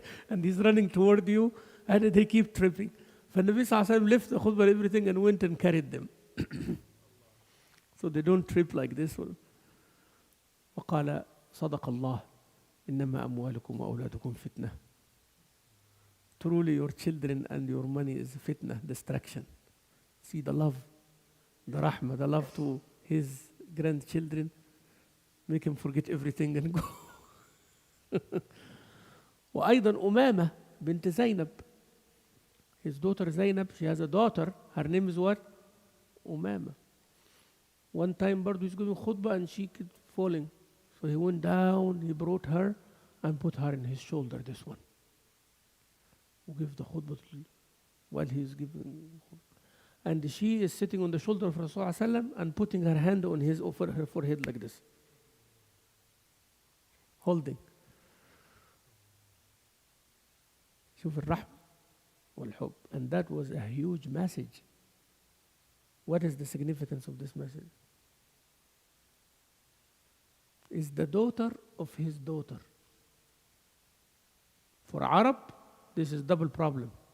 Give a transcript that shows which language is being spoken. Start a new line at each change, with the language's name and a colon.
English: And he's running toward you and they keep tripping.
Arabic: فالنبي صلى الله عليه وسلم
English: left the khutbah and everything and went and carried them. So they don't trip like this one.
Arabic: وقال صدق الله إنما أموالكم وأولادكم فتنة.
English: Truly your children and your money is fitna, distraction. See the love, the rahmah, the love to his grandchildren. Make him forget everything and go.
Arabic: وأيضا أمامة بنت زينب.
English: His daughter Zainab, she has a daughter. Her name is what? Umama. One time برضو he's giving khutbah and she kept falling. So he went down, he brought her and put her in his shoulder, this one. Who give the khutbah while he's giving khutbah. And she is sitting on the shoulder of Rasulullah and putting her hand on her forehead like this.
Arabic: Holding. شوف الرحمة. والحب.
English: And that was a huge message. What is the significance of this message? Is the daughter of his daughter. For Arab, this is double problem.